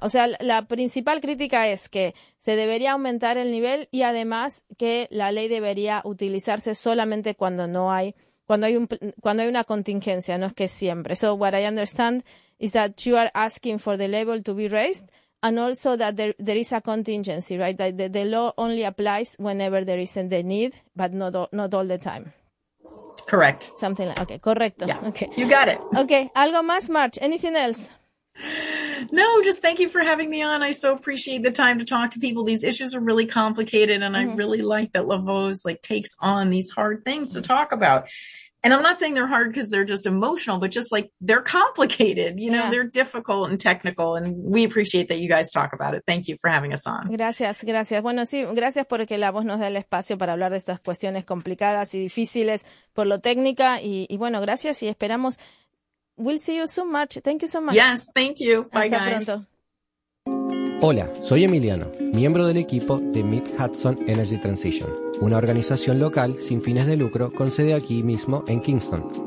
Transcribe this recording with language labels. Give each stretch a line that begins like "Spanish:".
Spanish: O sea, la principal crítica es que se debería aumentar el nivel y además que la ley debería utilizarse solamente cuando hay una contingencia, no es que siempre.
English: So what I understand is that you are asking for the level to be raised and also that there is a contingency, right? That the law only applies whenever there is the need, but not all the time. Correct. Something like, okay, correcto. Yeah. Okay. You got it. Okay.
Spanish: Algo más,
English: March. Anything else? No, just thank you for having me on. I so appreciate the time to talk to people. These issues are really complicated and mm-hmm. I really like that Lavoe's like takes on these hard things to talk about. And I'm not saying they're hard because they're just emotional, but just like they're complicated, you know, yeah. They're difficult and technical. And we appreciate that you guys talk about it. Thank you for having us on.
Spanish: Gracias, gracias. Bueno, sí, gracias porque la voz nos da el espacio para hablar de estas cuestiones complicadas y difíciles por lo técnica. Y bueno, gracias y esperamos.
English: We'll see you soon, March. Thank you so much. Yes, thank you. Bye,
Spanish: Hasta
English: guys.
Spanish: Pronto. Hola, soy Emiliano, miembro del equipo de Mid-Hudson Energy Transition, una organización local sin fines de lucro con sede aquí mismo en Kingston.